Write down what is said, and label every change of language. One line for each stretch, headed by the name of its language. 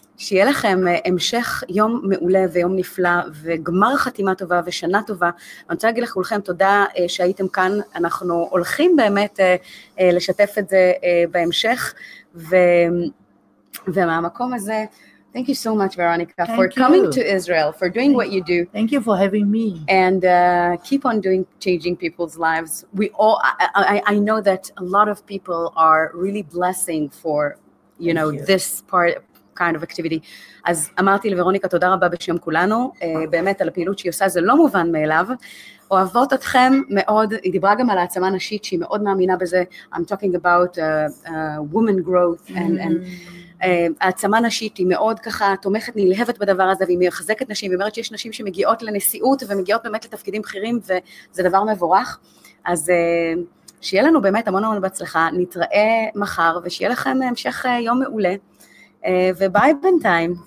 Hebrew: שיהיה לכם המשך יום מעולה ויום נפלא וגמר חתימה טובה ושנה טובה. אני רוצה להגיד לכולכם תודה שהייתם כאן, אנחנו הולכים באמת לשתף את זה בהמשך, ומהמקום הזה,
English: thank you so much, Veronica, for coming to Israel, for doing what you do. Thank you for having me. And keep on changing people's lives. We all, I know that a lot of people are really blessing for, this part, kind of activity.
Hebrew: אז אמרתי לוורוניקה, תודה רבה בשם כולנו, באמת על הפעילות שהיא עושה, זה לא מובן מאליו, אוהבות אתכם מאוד, היא דיברה גם על העצמה נשית, שהיא מאוד מאמינה בזה,
English: I'm talking about woman growth,
Hebrew: and העצמה נשית היא מאוד ככה תומכת, נלהבת בדבר הזה, והיא מחזקת נשים, היא אומרת שיש נשים שמגיעות לנשיאות, ומגיעות באמת לתפקידים בכירים, וזה דבר מבורך, אז שיהיה לנו באמת המון המון בהצלחה, נתראה מחר, ושיהיה לכם המשך יום מעולה, וביי בינתיים.